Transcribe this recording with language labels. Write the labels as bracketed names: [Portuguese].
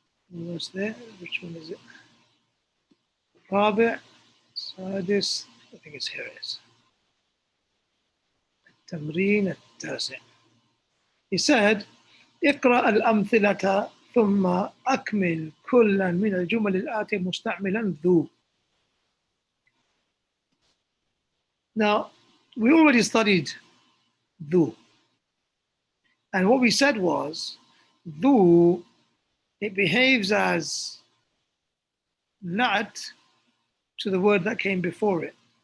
[English] What's there? Which one is it? Rabi', Sadis, I think it's here it is. Tamreen at-Tasi'. He said, [Arabic] اقرأ الأمثلة ثم أكمل كلا من الجمل الآتية مستعملا ذو. [English] Now, we already studied dhu. And what we said was, dhu, it behaves as na'at to the word that came before it.